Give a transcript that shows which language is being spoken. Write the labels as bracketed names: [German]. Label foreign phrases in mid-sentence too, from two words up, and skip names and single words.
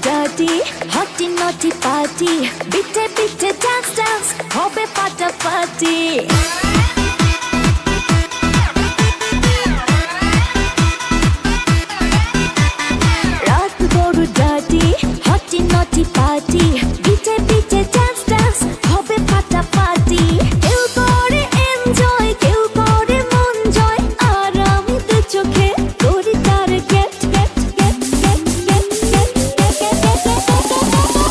[English] dirty, hotty naughty party. Bitte bitte dance dance, [Bangla] hobe ফাটাফাটি। রাত বড় [English] dirty, hotty naughty party. Bitte bitte dance dance, [Bangla] hobe ফাটাফাটি। কেউ করে enjoy, কেউ করে মন জয়, আর আমি দু চোখে করি তার [English] get get get get [Bangla] get get get get get।